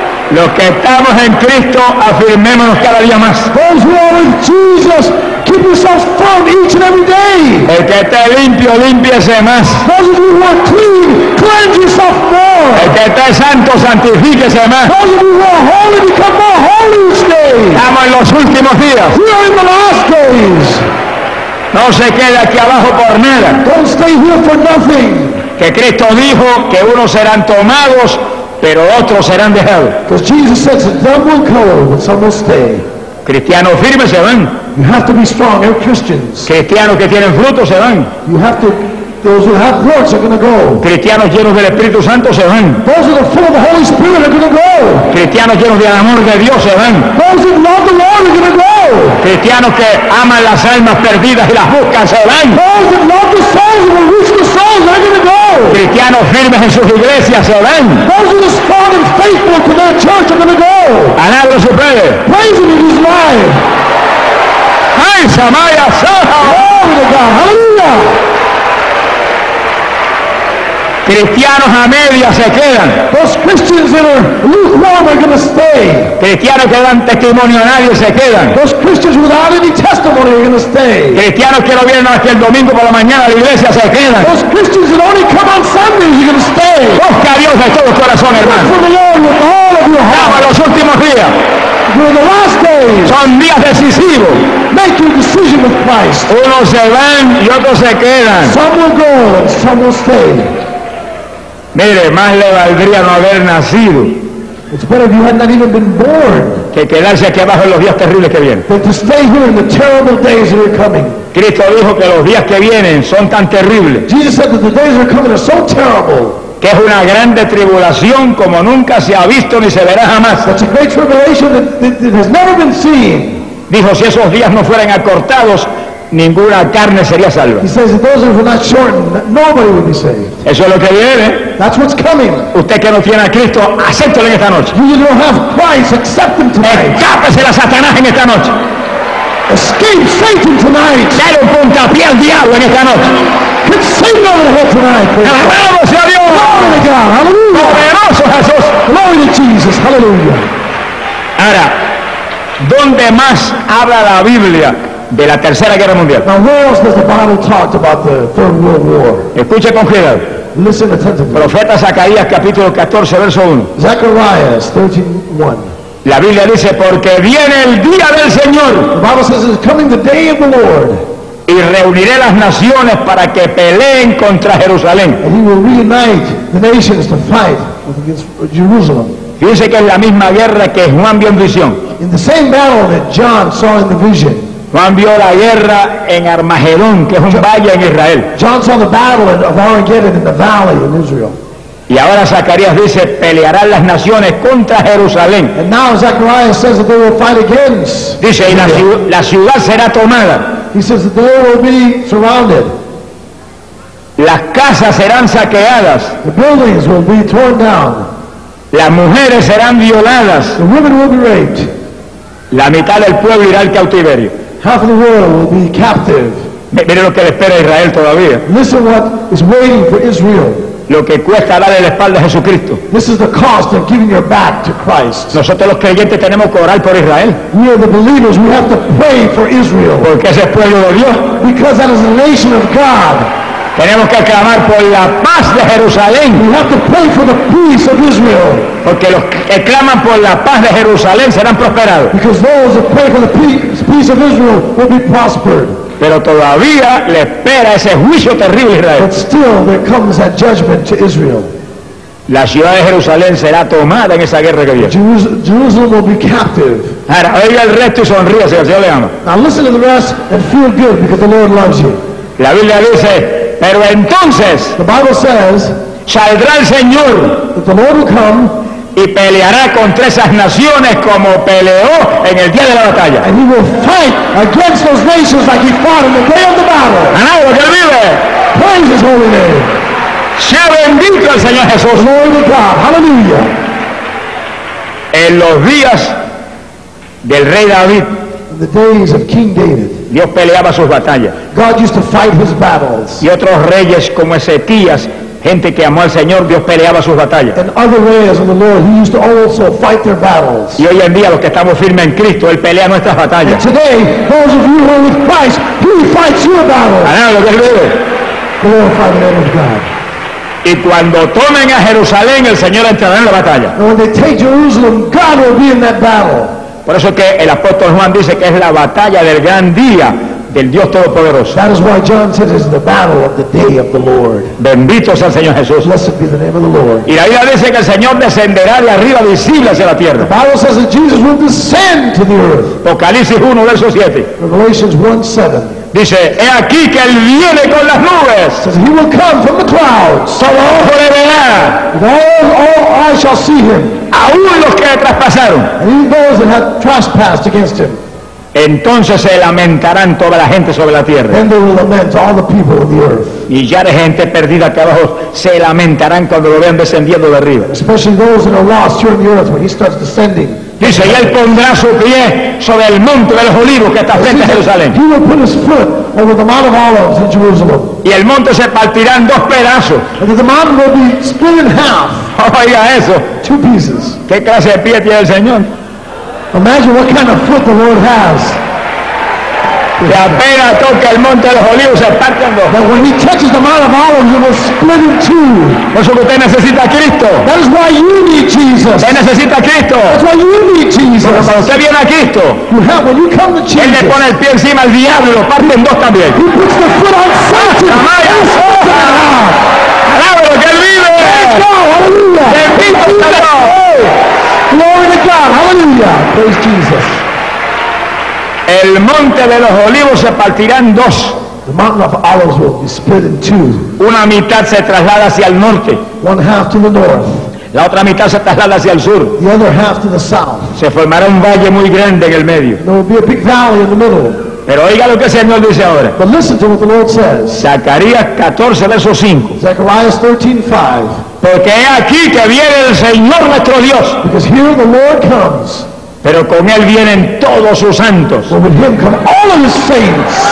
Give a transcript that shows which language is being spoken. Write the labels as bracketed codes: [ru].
[es] Los que estamos en Cristo, afirmémonos cada día más. [en] Those who are with Jesus, keep yourself firm each and every day. [es] El que esté limpio, límpiese más. [en] Those of you who are clean, cleanse yourself more. [es] El que esté santo, santifíquese más. [en] Those of you who are holy, become more holy each day. [es] Estamos en los últimos días. [en] We are in the last days. [es] No se quede aquí abajo por nada. [en] Don't stay here for nothing. [es] Que Cristo dijo que unos serán tomados, pero otros serán dejados. [en] Because Jesus says that some will come, but some will stay. [es] Cristianos firmes se van. [en] You have to be strong, you're Christians. [es] Cristianos que tienen frutos se van. [en] You have to, those who have works are going to go. [es] Cristianos llenos del Espíritu Santo se van. [en] Those who are full of the Holy Spirit are going to go. [es] Cristianos llenos del amor de Dios se van. [en] Those who love the Lord are going to go. [es] Cristianos que aman las almas perdidas y las buscan se van. [en] Those who love the souls and will reach the souls are going to go. [es] Cristianos firmes en sus iglesias se van. [en] Those who are strong and faithful to their church are going to go. [es] Alabado sea Él. [en] Praise Him in His life. ¡Ay, Samaya, Saja! ¡Aleluya! [es] Cristianos a medias se quedan. [en] Those Christians that are lukewarm are going to stay. [es] Cristianos que dan testimonio a nadie se quedan. [en] Those Christians without any testimony are going to stay. [es] Cristianos que no vienen aquí el domingo por la mañana a la iglesia se quedan. [en] Those Christians that only come on Sundays are going to stay. [es] Busca a Dios de todo corazón, hermano. [en] Look for the Lord with all of your heart. [es] Estamos en los últimos días. [en] During the last days. [es] Son días decisivos. [en] Make your decision with Christ. [es] Unos se van y otros se quedan. [en] Some will go and some will stay. [es] Mire, más le valdría no haber nacido. [en] It's better if you had not even been born. [es] Que quedarse aquí abajo en los días terribles que vienen. [en] But to stay here in the terrible days that are coming. [es] Cristo dijo que los días que vienen son tan terribles. [en] Jesus said that the days that are coming are so terrible. [es] Que es una grande tribulación como nunca se ha visto ni se verá jamás. [en] That's a great tribulation that has never been seen. [es] Dijo, si esos días no fueran acortados, ninguna carne sería salva. [en] He says if those were not shortened, nobody would be saved. [es] Eso es lo que viene. [en] That's what's coming. [es] Usted que no tiene a Cristo, acéptelo en esta noche. [en] You don't have Christ, accept him tonight. [es] Escápese a Satanás en esta noche. [en] Escape Satan tonight. [es] Dale un puntapié al diablo en esta noche. [en] Hit Satan over the head tonight. [es] Alabado sea Dios. [en] Glory to God. Hallelujah. [es] Poderoso Jesús. [en] Glory to Jesus. Hallelujah. [es] Ahora, ¿dónde más habla la Biblia de la Tercera Guerra Mundial? [en] Now, where else does the Bible talk about the Third World War? [es] Escuche con cuidado. [en] Listen attentively. [es] Profeta Zacarías, capítulo 14, verso 1. [en] Zacarías 13:1. [es] La Biblia dice, porque viene el día del Señor. [en] The Bible says, it's coming the day of the Lord. [es] Y reuniré las naciones para que peleen contra Jerusalén. [en] And he will reunite the nations to fight against Jerusalem. [es] Dice que es la misma guerra que Juan vio en visión. [en] In the same battle that John saw in the vision. [es] Juan vio la guerra en Armagedón, que es un valle en Israel. [en] John saw the battle of Armageddon in the valley in Israel. [es] Y ahora Zacarías dice, pelearán las naciones contra Jerusalén. [en] And now Zechariah says that they will fight against. [es] Dice, y la ciudad será tomada. [en] He says that they will be surrounded. [es] Las casas serán saqueadas. [en] The buildings will be torn down. [es] Las mujeres serán violadas. [en] The women will be raped. [es] La mitad del pueblo irá al cautiverio. [en] Half of the world will be captive. [es] Mire lo que le espera a Israel todavía. [en] Listen what is waiting for Israel. [es] Lo que cuesta darle la espalda a Jesucristo. [en] This is the cost of giving your back to Christ. [es] Nosotros los creyentes tenemos que orar por Israel. [en] We are the believers. We have to pray for Israel. [es] Porque ese es pueblo de Dios. [en] Because that is the nation of God. [es] Tenemos que clamar por la paz de Jerusalén. [en] We have to pray for the peace of Israel. [es] Porque los que claman por la paz de Jerusalén serán prosperados. [en] Because those who pray for the peace of Israel will be prospered. [es] Pero todavía le espera ese juicio terrible a Israel. [en] But still there comes that judgment to Israel. [es] La ciudad de Jerusalén será tomada en esa guerra que viene. [en] Jerusalem will be captive. [es] Ahora, oiga el resto y sonríe, si el Señor le ama. [en] Now listen to the rest and feel good because the Lord loves you. [es] La Biblia dice, pero entonces, [en] the Bible says, [es] saldrá el Señor, [en] that the Lord will come, [es] y peleará contra esas naciones como peleó en el día de la batalla. [en] And he will fight against those nations like he fought in the day of the battle. [es] ¡Alabado que vive! [en] Praise his holy name. [es] Sea bendito el Señor Jesús. Aleluya. En los días del rey David, [en] in the days of King David, [es] Dios peleaba sus batallas. [en] God used to fight his battles. [es] Y otros reyes como Ezequías, gente que amó al Señor, Dios peleaba sus batallas. [en] And other reyes of the Lord, he used to also fight their battles. [es] Y hoy en día los que estamos firmes en Cristo, él pelea nuestras batallas. [en] And today, those of you who are with Christ, he fights your battles. [es] Aleluya, que vive. [en] Glorify the name of God. [es] Y cuando tomen a Jerusalén, el Señor entrará en la batalla. [en] When they take Jerusalem, God will be in that battle. [es] Por eso que el apóstol Juan dice que es la batalla del gran día del Dios Todopoderoso. [en] That is why John says it's the battle of the day of the Lord. [es] Bendito sea el Señor Jesús. [en] Blessed be the name of the Lord. [es] Y la Biblia dice que el Señor descenderá de arriba visible hacia la tierra. [en] The Bible says that Jesus will descend to the earth. [es] Apocalipsis 1, verso 7. [en] Revelations 1, 7. [es] Dice, he aquí que él viene con las nubes. [en] Says, he will come from the clouds. [es] Todo ojo le verá. [en] All shall see him. [es] Aún los que traspasaron. [en] And even those that have trespassed against him. [es] Entonces se lamentarán toda la gente sobre la tierra. [en] Then they will lament all the people of the earth. [es] Y ya de gente perdida acá abajo se lamentarán cuando lo vean descendiendo de arriba. [en] Especially those that are lost here in the earth when he starts descending. [es] Dice, y él pondrá su pie sobre el monte de los olivos que está frente a Jerusalén. [en] He will put his foot over the Mount of Olives in Jerusalem. [es] Y el monte se partirá en dos pedazos. [en] And the mountain will be split in half. [es] Oiga eso. [en] Two pieces. [es] ¿Qué clase de pie tiene el Señor? [en] Imagine what kind of foot the Lord has. [es] Y apenas toca el monte de los olivos, se parte en dos. [en] That when he touches the Mount of Olives, it will split in two. [es] Por eso que usted necesita a Cristo. [en] That is why you need Jesus. [es] Usted necesita a Cristo. [en] That's why you need Jesus. [es] Pero cuando usted viene a Cristo, [en] when you come to Jesus, [es] él le pone el pie encima al diablo y lo parte en dos también. [en] He puts the foot on Satan. [es] ¡Alábalo, que él vive! ¡Aleluya! ¡Bendito sea Dios! [en] Glory to God. Hallelujah. Praise Jesus. [es] El monte de los olivos se partirá en dos. [en] The mountain of olives will be split in two. [es] Una mitad se traslada hacia el norte. [en] One half to the north. [es] La otra mitad se traslada hacia el sur. [en] The other half to the south. [es] Se formará un valle muy grande en el medio. [en] There will be a big valley in the middle. [es] Pero oiga lo que el Señor dice ahora. [en] But listen to what the Lord says. [es] Zacarías 14, verso 5. [en] Zechariah 13, 5. [es] Porque es aquí que viene el Señor nuestro Dios. [en] Because here the Lord comes. [es] Pero con él vienen todos sus santos. [en] Well, with him come all of his saints.